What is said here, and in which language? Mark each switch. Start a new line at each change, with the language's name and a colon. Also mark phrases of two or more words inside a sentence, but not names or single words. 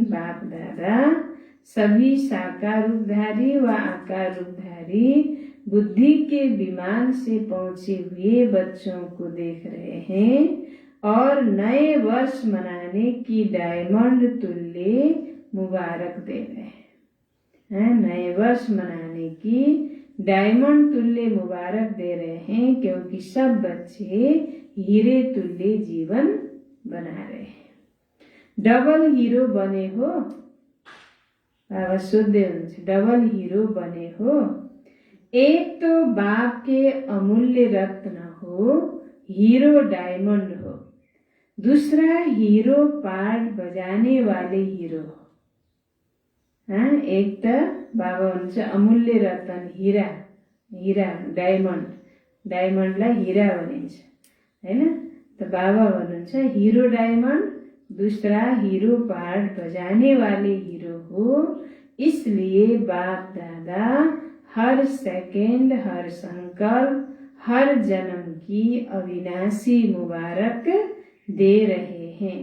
Hindi: बाप दादा सभी साकार रूपधारी व आकार रूपधारी बुद्धि के विमान से पहुंचे हुए बच्चों को देख रहे हैं और नए वर्ष मनाने की डायमंड तुल्य मुबारक दे रहे हैं। नए वर्ष मनाने की डायमंड तुल्य मुबारक दे रहे हैं, क्योंकि सब बच्चे हीरे तुल्य जीवन बना रहे हैं।
English: double hero
Hindi: बने हो?
Nepali: बाबा सोध्दै हुनुहुन्छ,
English: double hero
Hindi: बने हो? एक तो बाप के अमूल्य रत्न हो,
English: hero diamond
Hindi: हो। दूसरा
English: hero part
Hindi: बजाने वाले हीरो हो।
Nepali: एक त बाबा हुनुहुन्छ अमूल्य रतन हीरा, हीरा डायमंडलाई हीरा भनिन्छ हैन। त बाबा भन्नुहुन्छ
English: hero diamond,
Hindi: दूसरा
English: hero part
Hindi: बजाने वाले हीरो हो। इसलिए बाप दादा हर सेकंड, हर संकल्प, हर जन्म की अविनाशी मुबारक दे रहे हैं।